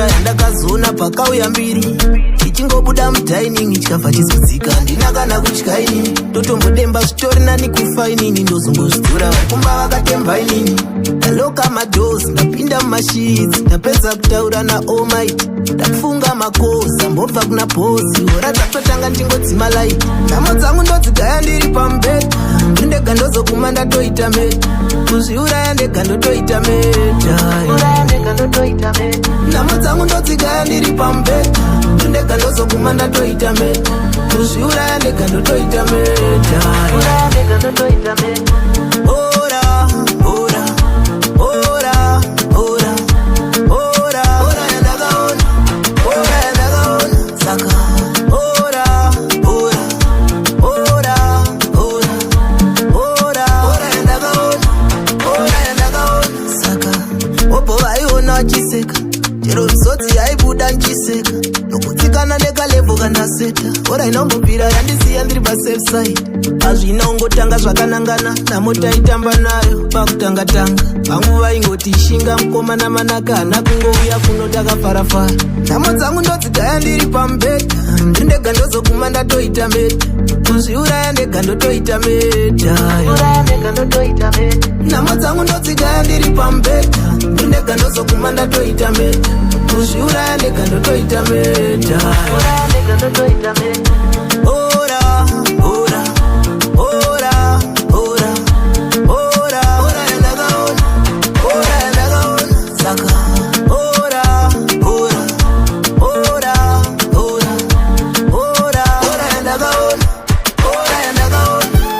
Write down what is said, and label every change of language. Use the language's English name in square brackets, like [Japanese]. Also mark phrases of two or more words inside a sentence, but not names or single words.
[Shona] yandakazona pakauya mbiri Tichingobuda mudhainingi chikafa chizodzika Ndina kana kutyainini Totombodemba zvitori nani kufainini Ndozongozvitora varikumba vakatemba inini Ndaloka madozi ndapinda mumashidzi Ndapedza kutaura na Almighty Ndafunga makoza mbobva kuna pozi Ora dzatotanga ndingodzima light Nhamo dzangu ndodzigaya ndiri pambeda Ndega ndozoguma ndatoita meta Kuzviuraya ndega ndotoita meta Nhamo dzangu ndodzigaya ndiri pambeda Ndega ndozoguma ndatoita meta Kuzviuraya ndega ndotoita meta Ora, ora, ora, ora, ora, ora yandakaona, ora yandakaona, saka ora, ora, ora, ora, ora, ora yandakaona, saka obho vaiona vachiseka chero misodzi yaibuda nchiseka nokutsikana nekalebho kandaseta ora inombopira yandisiya ndiri [English] pasafe side [Shona] azvina ungotanga zvakanangana namotaitamba nayo pakutanga-tanga vamwe vaingoti ishinga mukomana manaka hana kungouya kuno takafarafara nhamo dzangu ndodzigaya ndiri pambeta ndindega ndozoguma ndatoita meta kuzviuraya ndega ndotoita meta nhamo dzangu ndodzigaya ndiri pambeta ndindega ndozoguma ndatoita meta kuzviuraya ndega ndotoita meta ora, ora, ora, ora, ora, ora yandakaona, ora yandakaona, saka ora, ora, ora, ora, ora, ora yandakaona, ora yandakaona.